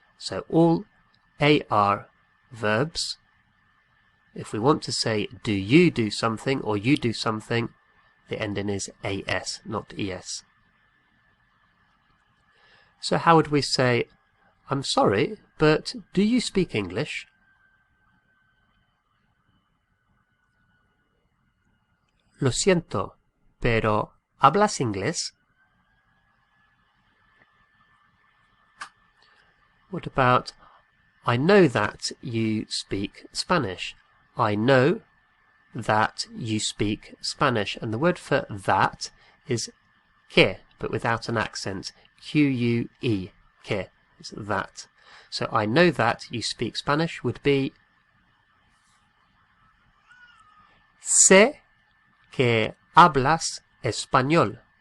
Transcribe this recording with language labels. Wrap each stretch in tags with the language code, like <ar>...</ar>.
<en>So all ar verbs, if we want to say do you do something or you do something, the ending is as, not es. So how would we say, I'm sorry, but do you speak English?</en> <es>Lo siento, pero ¿hablas inglés?</es> <en>What about, I know that you speak Spanish. I know that you speak Spanish. And the word for that is que, but without an accent. Q-U-E, que, is that. So I know that you speak Spanish would be</en> <es>sé que hablas español.</es>